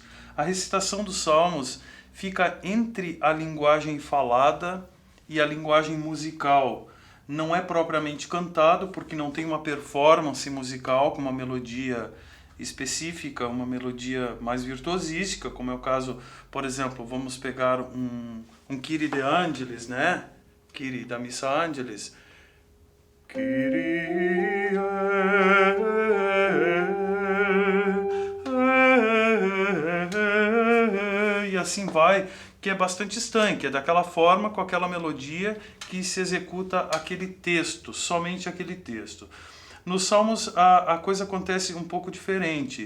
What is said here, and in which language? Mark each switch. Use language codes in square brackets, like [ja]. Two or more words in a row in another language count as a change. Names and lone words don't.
[pt] A recitação dos salmos fica entre a linguagem falada e a linguagem musical. Não é propriamente cantado, porque não tem uma performance musical com uma melodia específica, uma melodia mais virtuosística, como é o caso, por exemplo, vamos pegar um Kyrie de Angelis, né? Kyrie da Missa Angelis. Kyrie, e assim vai, que é bastante estanque, é daquela forma, com aquela melodia que se executa aquele texto, somente aquele texto. Nos Salmos a coisa acontece um pouco diferente.